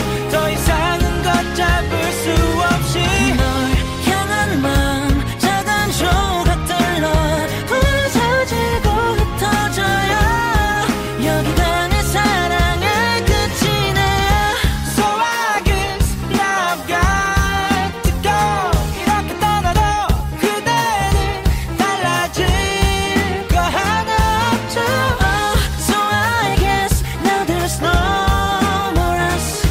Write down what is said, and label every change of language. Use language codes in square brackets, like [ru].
[ko] 더 이상은 걷잡을 수 없이 널 향한 마음 작은 조각들로 부서지고 흩어져요. 여기가 내 사랑의 끝이네요. [en] So I guess now I've got to go. [ko] 이렇게 떠나도 그대는 달라질 거 하나 없죠. [en] So I guess now there's no more us.